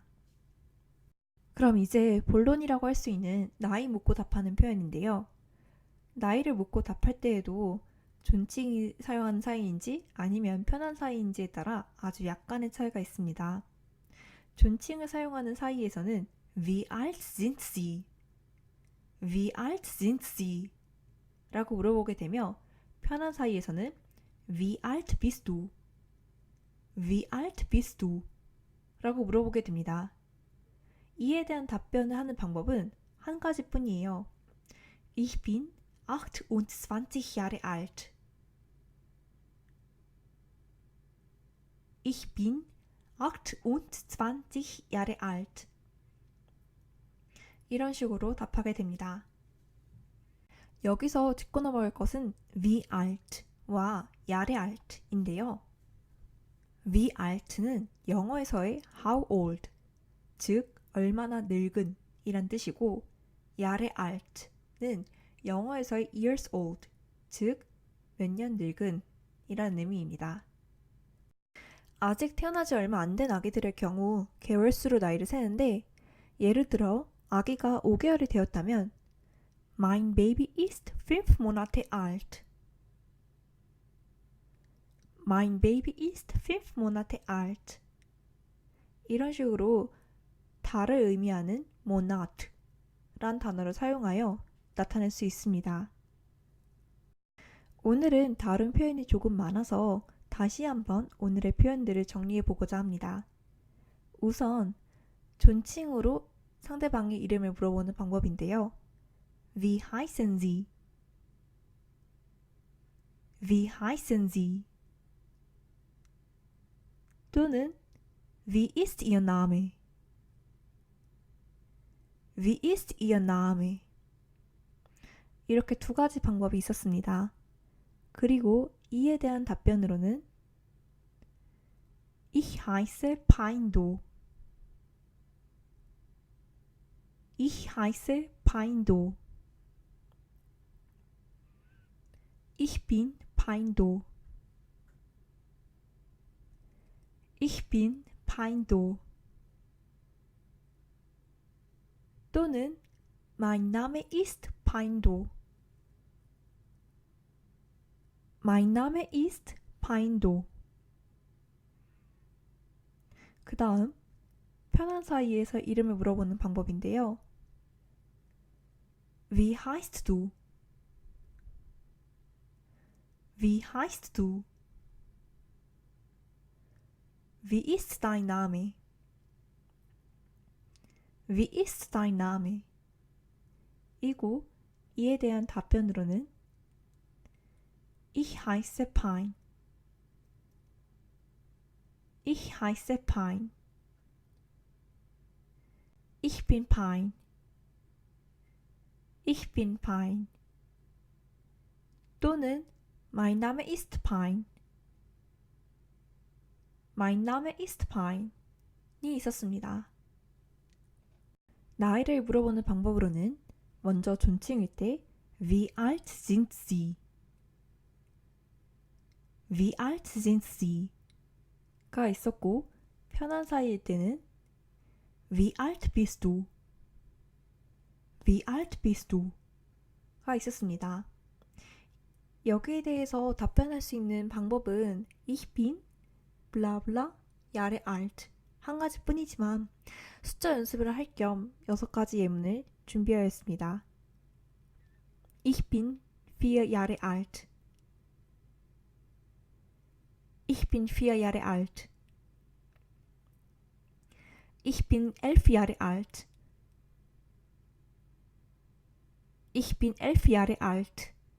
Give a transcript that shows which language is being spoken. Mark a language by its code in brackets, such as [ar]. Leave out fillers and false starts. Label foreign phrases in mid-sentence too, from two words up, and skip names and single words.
[ko] 그럼 이제 본론이라고 할 수 있는 나이 묻고 답하는 표현인데요. 나이를 묻고 답할 때에도 존칭이 사용하는 사이인지 아니면 편한 사이인지에 따라 아주 약간의 차이가 있습니다. 존칭을 사용하는 사이에서는 [de] Wie alt sind Sie? Wie alt sind Sie? [ko] 라고 물어보게 되며 편한 사이에서는 [de] Wie alt bist du? Wie alt bist du? [ko] 라고 물어보게 됩니다. 이에 대한 답변을 하는 방법은 한 가지뿐이에요. [de] Ich bin 28 Jahre alt. Ich bin 28 Jahre alt. [ko] 이런 식으로 답하게 됩니다. 여기서 짚고 넘어갈 것은 [de] wie alt [ko] 와 [de] Jahre alt [ko] 인데요. [de] wie alt [ko] 는 영어에서의 [en] how old, [ko] 즉 얼마나 늙은 이란 뜻이고 [de] Jahre alt [ko] 는 영어에서의 [en] years old, [ko] 즉 몇 년 늙은 이란 의미입니다. 아직 태어나지 얼마 안 된 아기들의 경우 개월수로 나이를 세는데 예를 들어 아기가 5개월이 되었다면 [de] Mein Baby ist 5 Monate alt. [ko] Mein Baby ist 5 Monate alt. 이런 식으로 달을 의미하는 Monat 란 단어를 사용하여 나타낼 수 있습니다. 오늘은 다른 표현이 조금 많아서 다시 한번 오늘의 표현들을 정리해 보고자 합니다. 우선 존칭으로 상대방의 이름을 물어보는 방법인데요. [de] Wie heißen Sie? Wie heißen Sie? 또는 Wie ist Ihr Name? Wie ist Ihr Name? [ko] 이렇게 두 가지 방법이 있었습니다. 그리고 이에 대한 답변으로는 [de] Ich heiße Paindo. Ich heiße Paindo. Ich bin Paindo. Ich bin Paindo. 또는 Mein Name ist Paindo. Mein Name ist Paindo. [ko] 그 다음 편한 사이에서 이름을 물어보는 방법인데요. [de] Wie heißt du? Wie heißt du? Wie ist dein Name? Wie ist dein Name? [ko] 이고 이에 대한 답변으로는 [de] Ich heiße Pine. Ich heiße Pine. Ich bin Pine. Ich bin Pine. 또는 Mein Name ist Pine. Mein Name ist Pine. [ko] 이 있었습니다. 나이를 물어보는 방법으로는 먼저 존칭일 때 [de] Wie alt sind Sie? Wie alt sind Sie? [ko] 가 있었고 편한 사이일 때는 [de] Wie alt bist du? Wie alt bist du? [ko] 가 있었습니다. 여기에 대해서 답변할 수 있는 방법은 [de] Ich bin [ko] 블라블라 [de] Jahre alt [ko] 한 가지뿐이지만 숫자 연습을 할 겸 6가지 예문을 준비하였습니다. [de] Ich bin 4 Jahre alt. Ich bin 4 Jahre alt. Ich bin 11 Jahre alt. Ich bin 11 Jahre alt.